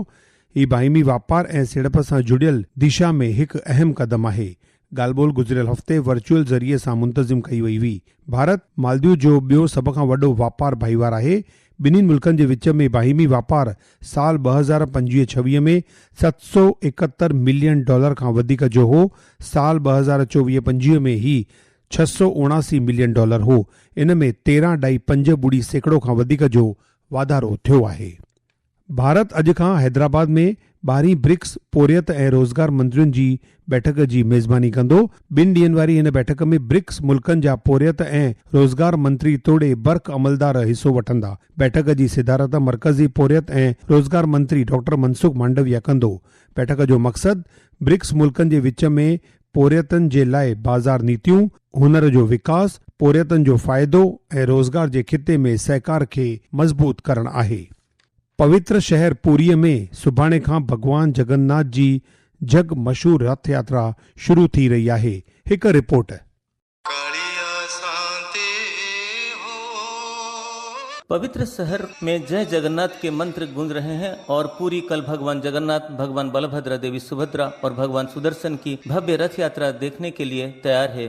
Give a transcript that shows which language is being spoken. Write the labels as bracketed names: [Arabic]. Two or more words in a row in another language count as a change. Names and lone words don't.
[Sindhi] हीउ बाहिमी वापार ऐं सीड़प सां जुड़ियल दिशा में हिकु अहम क़दम आहे। ॻाल्हि ॿोल गुज़िरियल हफ़्ते वर्चुअल ज़रिए सां मुंतज़िम कई वई हुई। भारत मालदीव जो ॿियो सभ खां वॾो वापार भाईवार आहे। ॿिन्हिनि मुल्कनि जे विच में बाहिमी वापार साल 2025-26 में $771 मिलियन खां वधीक जो हो। साल 2024-25 में ही $679 मिलियन हो। इन में 13.50% खां वधीक जो वाधारो थियो आहे। भारत अॼु खां हैदराबाद में 12 ब्रिक्स पोरियत ऐं रोज़गार मंत्रियुनि जी बैठक जी मेज़बानी कंदो। 2 ॾींहनि वारी हिन बैठक में ब्रिक्स मुल्कनि जा पोरियत ऐं रोज़गार मंत्री तोड़े बर्क़ अमलदार हिसो वठंदा। बैठक जी सिदारत मरकज़ी पोरियत ऐं रोज़गार मंत्री डॉक्टर मनसुख मांडविया कंदो। बैठक जो मक़सदु ब्रिक्स मुल्कनि जे विच में पोरियतनि जे लाइ बाज़ार नीतियूं, हुनर जो विकास, पोरियतनि जो फ़ाइदो ऐं रोज़गार जे खिते में सहकार खे मज़बूत करणु आहे। पवित्र शहर पुरीअ में सुभाणे खां भगवान जगन्नाथ जी जग मशहूर रथ यात्रा शुरू थी रही आहे। हिकु रिपोर्ट। [Hindi] पवित्र शहर में जय जगन्नाथ के मंत्र गूंज रहे हैं और पूरी कल भगवान जगन्नाथ, भगवान बलभद्र, देवी सुभद्रा और भगवान सुदर्शन की भव्य रथ यात्रा देखने के लिए तैयार है।